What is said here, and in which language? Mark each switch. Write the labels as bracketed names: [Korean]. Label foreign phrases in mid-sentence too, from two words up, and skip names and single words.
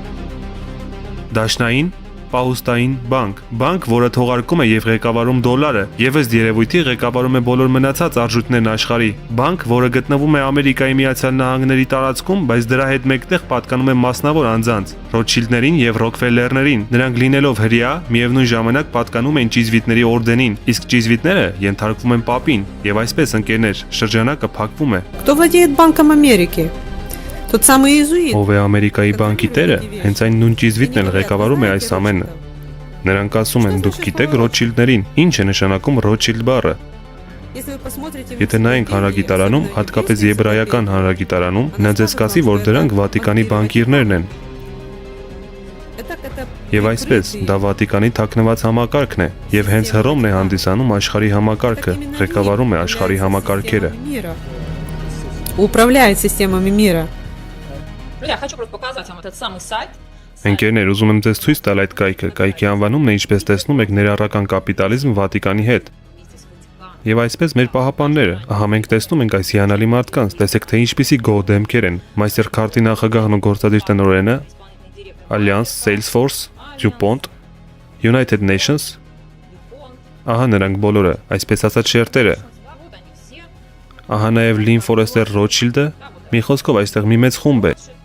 [Armenian] Դաշնային պահուստային բանկ, որը թողարկում է եւ ղեկավարում դոլարը, եւ ըստ երևույթի ղեկավարում է բոլոր մնացած արժույթներն աշխարհի, բանկ, որը գտնվում է Ամերիկայի Միացյալ Նահանգների տարածքում, բայց դրա հետ մեկտեղ պատկանում է մասնավոր անձանց, Ռոթշիլդներին եւ Ռոքֆելլերներին։ Նրանք լինելով հրյա, միևնույն ժամանակ պատկանում են ճիզվիտների օրդենին, իսկ ճիզվիտները ենթարկվում են Պապին, եւ այսպես ընկերներ, շրջանակը փակվում է։ [Russian] Кто владеет Банком Америки? Тот самый иезуит. [Armenian] Ով է Ամերիկայի բանկի տերը, հենց այն նույն ճիզվիտն էլ ղեկավարում է այս ամենը։ Նրանք ասում են, դուք գիտեք Ռոթշիլդներին, ինչ է նշանակում Ռոթշիլդ բառը։ Եթե նայենք հանրագիտարանում, հատկապես եբրայական հանրագիտարանում, նա ձեզ կասի, որ դրանք Վատիկանի բանկիրներն են։ Եվ այսպես, դա Վատիկանի թաքնված համակարգն է, եւ հենց Հռոմն է հանդիսանում աշխարհի համակարգը, ղեկավարում է աշխարհի համակարգերը։ [Russian] Управляет системами мира. Я хочу просто показать вам этот самый сайт [Armenian] Ընկերներ, ուզում եմ ձեզ ցույց տալ այդ կայքը։ Կայքի անվանումն է, ինչպես տեսնում եք, ներառական կապիտալիզմ Վատիկանի հետ։ Եվ այսպես մեր պահապանները, ահա մենք տեսնում ենք այս հիանալի մարդկանց, տեսեք թե ինչպիսի գոհ դեմքեր են։ Մայստեր քարտի նախագահն ու գործադիր տնօրենը, Alliance, Salesforce, DuPont, United Nations, ահա նրանք բոլորը, այսպես ասած շերտերը։ Ահա նաև Lynn Forester Rothschild-ը, մի խոսքով այստեղ մի մեծ խումբ է։